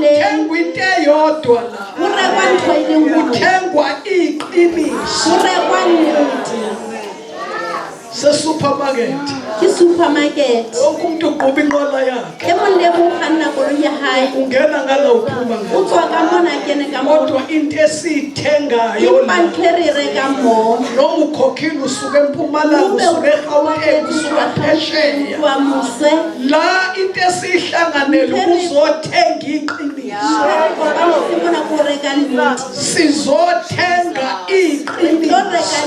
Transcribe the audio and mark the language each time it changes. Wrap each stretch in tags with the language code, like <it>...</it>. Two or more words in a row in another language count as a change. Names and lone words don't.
<zu>kuthengwa into eyodwa la.</zu> <st>Ho rekwa ntho e le nngwe.</st> <zu>Kuthengwa iqiniso.</zu> <st>Ho rekwa nnete.</st> <zu>Supermarket.</zu> <st>Ke supermarket.</st> <zu>Wonke umuntu uqhuba inqola yakhe.</zu> <st>E mong le mong kganna koloi ya hae.</st> <zu>Ungena ngala uphuma ngala.</zu> <st>O tswa ka mona kene ka mona.</st> <zu>Kodwa into esithengayo la.</zu> <st>Reka mo.</st> <zu>Noma ukhokhile usuke eMpumalanga usuke eGauteng usuke phesheya. La into esihlanganele uzothenga iqiniso. Sizothenga iqiniso.</zu>